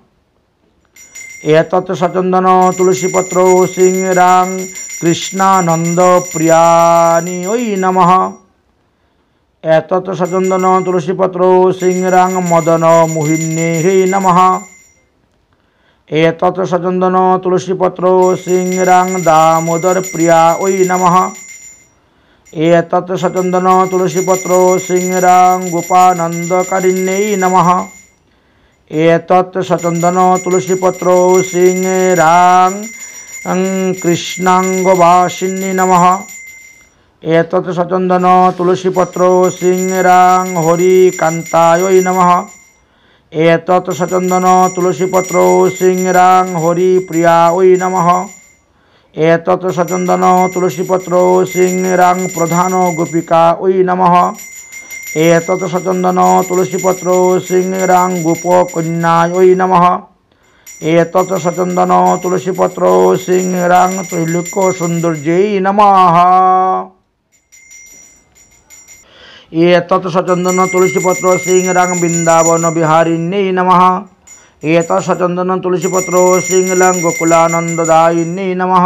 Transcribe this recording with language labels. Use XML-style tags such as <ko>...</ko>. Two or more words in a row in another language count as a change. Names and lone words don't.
<sa>এতৎ সচন্দন তুলসীপত্র সিংরাং কৃষ্ণানন্দ প্রিয়ানি ওই নমঃ। এতৎ সচন্দন তুলসীপত্র সিংরাং মদন মোহিনী হে নমঃ। এতৎ সচন্দন তুলসীপত্র সিংরাং দামোদর প্রিয়া ওই নমঃ। এতৎ সচন্দন তুলসীপত্র সিংরাং গোপানন্দকারিণ্যৈ নমঃ। এতৎ সচন্দন তুলসীপত্র সিংরাং কৃষ্ণাঙ্গবাসিনী নমঃ। এতৎ সচন্দন তুলসীপত্র সিংরাং হরিকান্তায় নমঃ। এতৎ সচন্দন তুলসীপত্র সিংরাং হরিপ্রিয়া ওই নমঃ। এতৎ সচন্দন তুলসীপত্র সিংরাং প্রধান গোপিকা ওই নমঃ। এতৎ সচন্দন তুলসীপত্র সিংরাং গোপকন্যায় ওই নমঃ। এতৎ সচন্দন তুলসীপত্র সিংরাং ত্রৈলোক্য সৌন্দর্যৈ নমঃ। এতৎ সচন্দন তুলসীপত্র সিংরাং বৃন্দাবন বিহারিণ্যৈ নমঃ। এতৎ সচন্দন তুলসীপত্র সিংরাং গোকুলানন্দদায়িন্যৈ নমঃ।</sa>